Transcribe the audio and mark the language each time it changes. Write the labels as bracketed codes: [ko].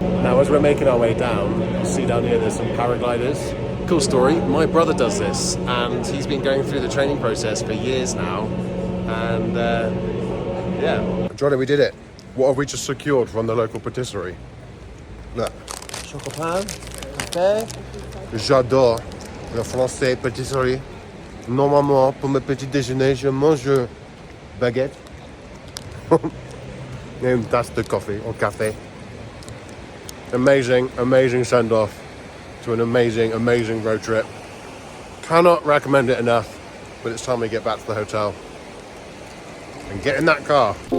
[en] Now, as we're making our way down, you'll see down here there's some paragliders. Cool story, my brother does this, and he's been going through the training process for years now, and yeah. Johnny, we did it. What have we just secured from the local patisserie? Look. [fr] Chocolat, café. J'adore le français pâtisserie. Normalement, pour mes petits déjeuners, je mange baguette. Et une tasse de [en] coffee or [fr] café. [en] Amazing, amazing send-off to an amazing, amazing road trip. Cannot recommend it enough, but it's time we get back to the hotel and get in that car.